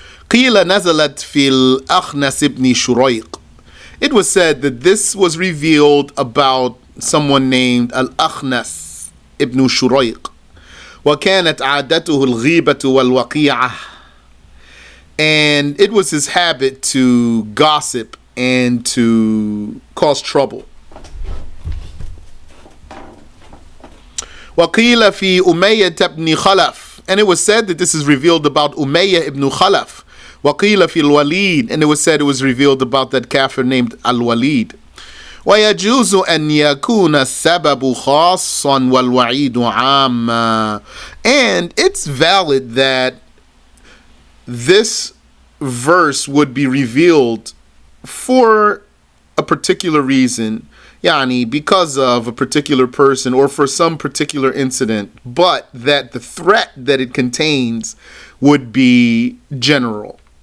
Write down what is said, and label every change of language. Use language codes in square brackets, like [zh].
[ar] قيل نزلت في الأخنس ابن شريق. [en] It was said that this was revealed about someone named Al-Akhnas ibn Shurayq. [ar] وكانت عادته الغيبة والوقيعة. [en] And it was his habit to gossip and to cause trouble. [ar] وقيل في أمية بن خلف. [en] And it was said that this is revealed about Umayyah ibn Khalaf. [ar] وقيل في الوليد. [en] And it was said it was revealed about that kafir named Al-Walid. [ar] ويجوز أن يكون السبب خاصا والوعيد عاما. [en] And it's valid that this verse would be revealed for a particular reason, Yani, because of a particular person or for some particular incident, but that the threat that it contains would be general.